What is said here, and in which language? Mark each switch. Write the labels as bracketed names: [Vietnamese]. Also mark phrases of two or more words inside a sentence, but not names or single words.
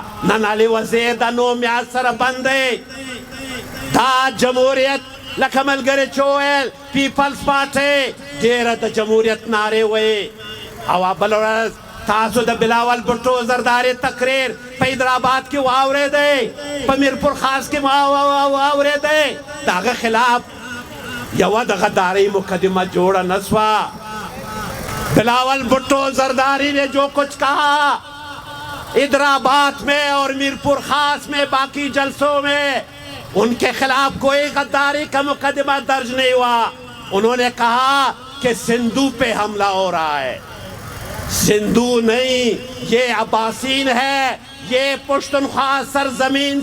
[Pashto] نن علي وزیر د نوم یاد سره بند دی دا جمهوریت لکه ملګري چې وویل پیپلز پارټۍ ډېره د جمهوریت نارې ویې او بله ورځ تاسو د بلاول بھټو زرداري تقریر په حیدرآباد کې واورېدی په میرپور خاص کې واورېدی د هغه خلاف یوه د غدارۍ مقدمه جوړه نه [Urdu] سوه بلاول بھٹو زرداری نے جو کچھ کہا حیدرآباد میں اور میرپور خاص میں باقی جلسوں میں ان کے خلاف کوئی غداری کا مقدمہ درج نہیں ہوا انہوں نے کہا کہ سندھو پہ حملہ ہو رہا ہے سندھو نہیں یہ عباسین ہے یہ پشتونخوا سرزمین